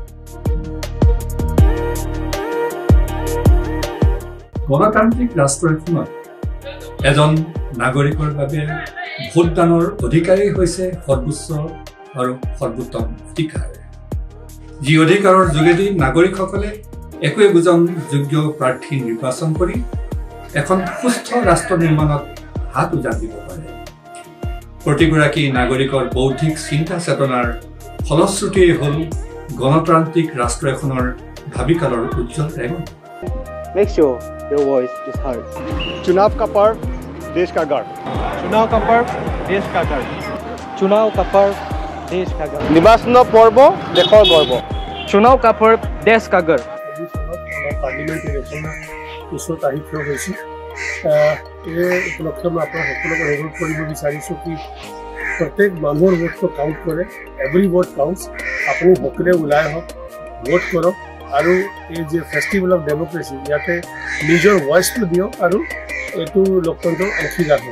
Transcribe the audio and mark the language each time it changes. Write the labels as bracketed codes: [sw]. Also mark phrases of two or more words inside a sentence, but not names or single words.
[as] গণতান্ত্ৰিক ৰাষ্ট্ৰ এখনত এজন নাগৰিকৰ বাবে ভোটদানৰ অধিকাৰেই হৈছে সৰ্বোচ্চ আৰু সৰ্বোত্তম অধিকাৰ, যি অধিকাৰৰ যোগেদি নাগৰিকসকলে একো একোজন যোগ্য প্ৰাৰ্থী নিৰ্বাচন কৰি এখন সুস্থ ৰাষ্ট্ৰ নিৰ্মাণত হাত উজান দিব পাৰে। প্ৰতিগৰাকী নাগৰিকৰ বৌদ্ধিক চিন্তা চেতনাৰ ফলশ্ৰুতিয়েই হ'ল গণতান্ত্ৰিক ৰাষ্ট্ৰ এখনৰ ভাবিকালৰ উজ্জ্বল ৰেঙনি। [en] Make sure your voice is heard. [hi] चुनाव का पर्व देश का गर्व। चुनाव का पर्व देश का गर्व। चुनाव का पर्व देश का गर्व। [as] নিৰ্বাচন পৰ্ব দেশৰ গৰ্ব। [hi] चुनाव का पर्व देश का गर्व। [en] parliament election [as] ওচৰত আহি থিয় হৈছোঁ। এই উপলক্ষে মই আপোনাৰ সকলোকে অনুৰোধ কৰিব বিচাৰিছোঁ কি প্ৰত্যেক মানুহৰ ভোটটো কাউণ্ট কৰে, [en] every vote counts. [as] আপুনি সকলোৱে ওলাই আহক, ভোট কৰক আৰু এই যে [en] festival of democracy [as] ইয়াতে নিজৰ ভইচটো দিয়ক আৰু এইটো লোকতন্ত্ৰৰ অংশীদাৰ হওক।